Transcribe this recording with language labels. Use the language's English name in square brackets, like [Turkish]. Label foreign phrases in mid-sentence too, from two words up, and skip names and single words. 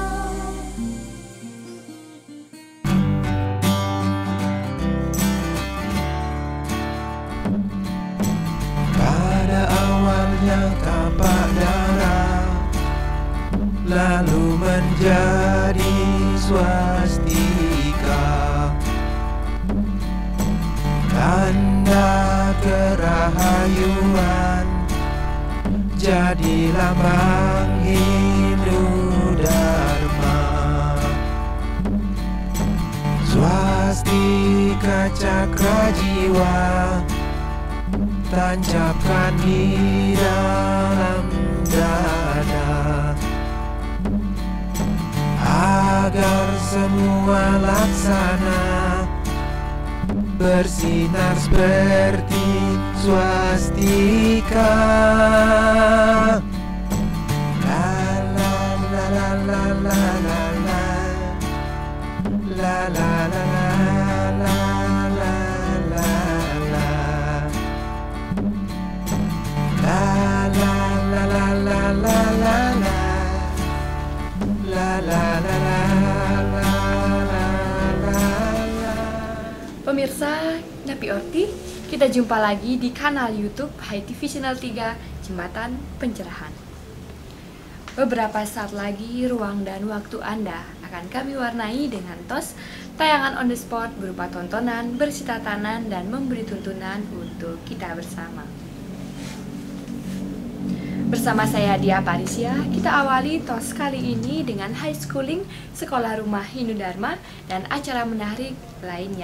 [Indonesian] Pada awalnya tampak darah, lalu menjadi swastika, tanda kerahayuan, jadi lambang Hindu Dharma. Swastika cakra jiwa, tancapkan di dalam dada, agar semua laksana bersinar seperti swastika. La la la la la la la la la la la la la la la. La la la la la la la la. La la la la la la la. Pemirsa Napi Orti, kita jumpa lagi di kanal YouTube HiTV Channel 3 Jembatan Pencerahan. Beberapa saat lagi ruang dan waktu Anda akan kami warnai dengan tos tayangan [English] on the spot [Indonesian] berupa tontonan, bersih tatanan, dan memberi tuntunan untuk kita bersama. Bersama saya Dia Parisia, kita awali tos kali ini dengan [English] high schooling [Indonesian] Sekolah Rumah Hindu Dharma dan acara menarik lainnya.